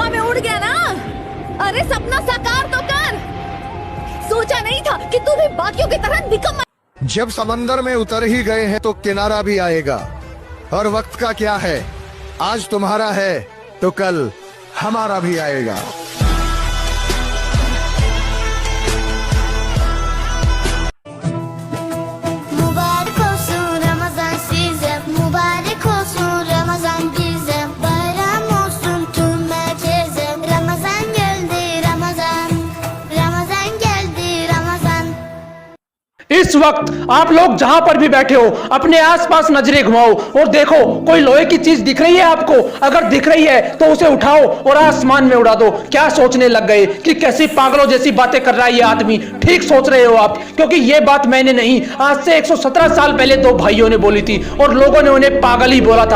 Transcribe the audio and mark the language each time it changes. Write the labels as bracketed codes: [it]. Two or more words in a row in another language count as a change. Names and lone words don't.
[hi] उड़ गया ना। अरे सपना साकार तो कर। सोचा नहीं था कि तू भी बाकियों की तरह निकम्मा। जब समंदर में उतर ही गए हैं तो किनारा भी आएगा। और वक्त का क्या है, आज तुम्हारा है तो कल हमारा भी आएगा। [tr] Mübarek olsun Ramazan size, mübarek olsun Ramazan bize. Bayram olsun tüm herkese. Ramazan geldi Ramazan, Ramazan geldi Ramazan. [hi] इस वक्त आप लोग जहां पर भी बैठे हो अपने आसपास नजरें घुमाओ और देखो कोई लोहे की चीज दिख रही है आपको। अगर दिख रही है तो उसे उठाओ और आसमान में उड़ा दो। क्या सोचने लग गए कि कैसी पागलों जैसी बातें कर रहा है ये आदमी। ठीक सोच रहे हो आप, क्योंकि ये बात मैंने नहीं, आज से 117 साल पहले दो भाइयों ने बोली थी और लोगों ने उन्हें पागल ही बोला था।